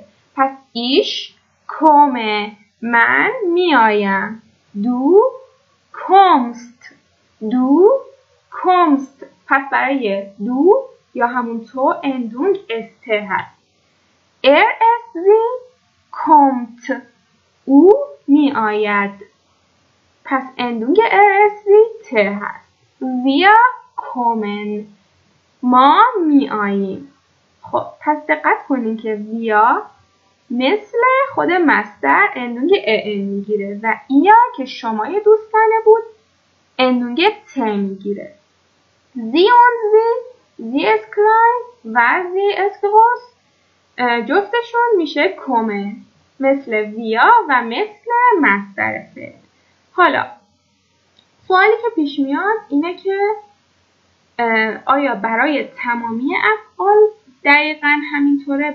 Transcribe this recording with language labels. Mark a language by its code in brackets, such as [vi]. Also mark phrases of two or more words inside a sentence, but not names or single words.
[de] پس ich komme, [fa] من میایم، [de] du kommst, du kommst. [fa] پس برای دو یا همون تو [de] Endung st [fa] هست. [de] st kommt, [fa] او میآید. پس [de] Endung st [fa] ت هست. [de] wir kommen، [fa] ما میآییم. خب پس دقت کنین که ویا مثل خود مصدر [de] Endung en [fa] میگیره و ایا که شمای دوستانه بود [de] Endung t [fa] میگیره. [de] sie und sie ist klein [fa] و [de] sie ist groß [fa] جفتشون میشه kommen مثل ویا و مثل مصدر فعل. حالا سوالی که پیش میاد اینه که آیا برای تمامی افعال دقیقاً همینطوره؟